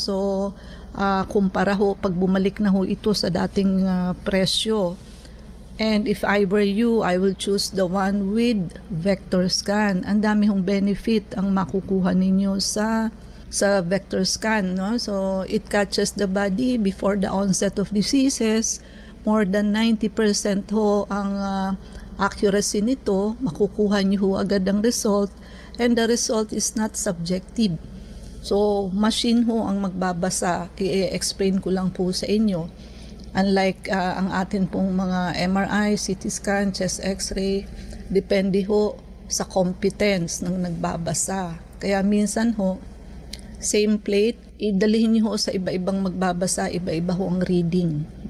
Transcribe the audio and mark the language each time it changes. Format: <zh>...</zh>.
<tl>So, kumpara ho, pag bumalik na ho ito sa dating presyo.</tl> <en>And if I were you, I will choose the one with vector scan.</en> <tl>Ang dami hong benefit ang makukuha ninyo sa vector scan, no?</tl> <en>So it catches the body before the onset of diseases. More than 90%</en> <tl>ho ang</tl> <en>accuracy</en> <tl>nito. Makukuha niyo ho agad ang result.</tl> <en>And the result is not subjective.</en> <tl>So machine ho ang magbabasa. I-explain ko lang po sa inyo. Unlike ang atin pong mga MRI, CT scan, chest x-ray, depende ho sa competence ng nagbabasa. Kaya minsan ho, same plate, idalihin niyo ho sa iba-ibang magbabasa, iba-iba ho ang reading.</tl>